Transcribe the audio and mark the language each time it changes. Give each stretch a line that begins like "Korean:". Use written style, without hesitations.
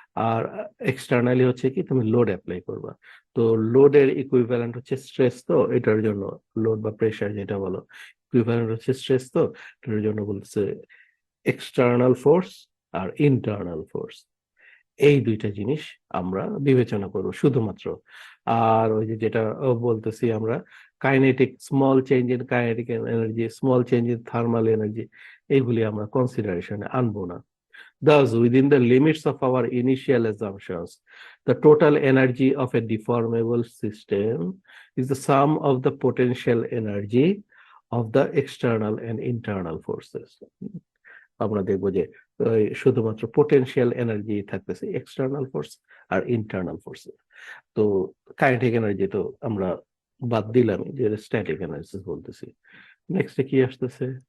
Bangla: আর externally হচ্ছে কি তুমি লোড অ্যাপ্লাই করবা। তো লোডের ইকুইভ্যালেন্ট হচ্ছে স্ট্রেস, তো এটার জন্য লোড বা প্রেসার যেটা বলো ইকুইভ্যালেন্ট হচ্ছে স্ট্রেস, তো এটার জন্য বলছে এক্সটার্নাল ফোর্স আর ইন্টারনাল ফোর্স। এই দুইটা জিনিস আমরা বিবেচনা করব শুধুমাত্র। আর ওই যে যেটা বলতেছি আমরা kinetic, small change in kinetic energy, small change in thermal energy, এইগুলি আমরা কনসিডারেশনে আনবো না।
English: Thus, within the limits of our initial assumptions, the total energy of a deformable system is the sum of the potential energy of the external and internal forces.
Bangla: আমরা দেখবো যে শুধুমাত্র potential energy থাকতেছে, external force আর internal force. তো kinetic energy তো আমরা বাদ দিলাম, যে স্ট্যাটিক এনার্জি বলতেছি। নেক্সটে কি আসতেছে?